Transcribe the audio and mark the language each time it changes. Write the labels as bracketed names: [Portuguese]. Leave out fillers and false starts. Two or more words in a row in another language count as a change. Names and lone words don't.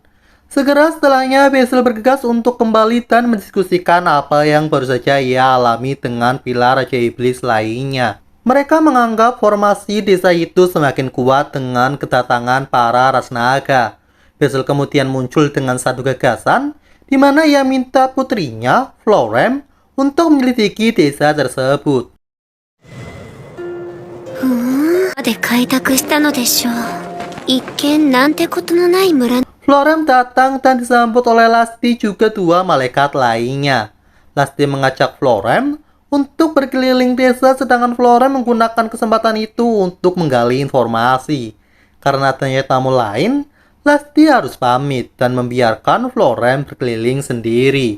[Indonesian] Segera setelahnya, Basil bergegas untuk kembali dan mendiskusikan apa yang baru saja ia alami dengan pilar Raja Iblis lainnya. Mereka menganggap formasi desa itu semakin kuat dengan kedatangan para ras naga. Basil kemudian muncul dengan satu gagasan, di mana ia minta putrinya, Florem, untuk menyelidiki desa tersebut. [Japanese] で開拓したのでしょう。一見なんてことのない村。 [Indonesian] Florem datang dan disambut oleh Lasti juga dua malaikat lainnya. Lasti mengajak Florem untuk berkeliling desa, sedangkan Florem menggunakan kesempatan itu untuk menggali informasi. Karena adanya tamu lain, Lasti harus pamit dan membiarkan Florem berkeliling sendiri.